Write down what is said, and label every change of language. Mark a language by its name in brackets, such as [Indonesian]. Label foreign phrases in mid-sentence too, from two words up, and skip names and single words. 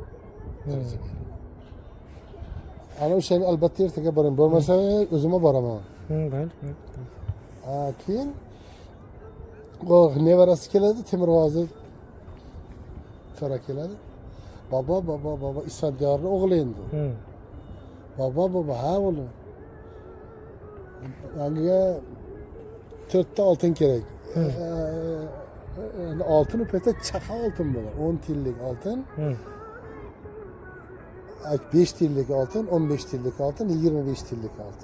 [Uzbek] Ana o'shani albatta ertaga boring. Bo'lmasa o'zim boraman. Hı, mayli. Keyin nevarasi keladi, Temurg'ozi To'ra keladi. Baba Isfandiyorning o'g'li endi. Hı. Baba, ha o'g'lim. Menga 4 ta oltin kerak. Oltin u paytda chaqa oltin bo'ladi. 10 tiyinlik oltin, Hı. 5 tiyinlik oltin, 15 tiyinlik oltin, 25 tiyinlik oltin.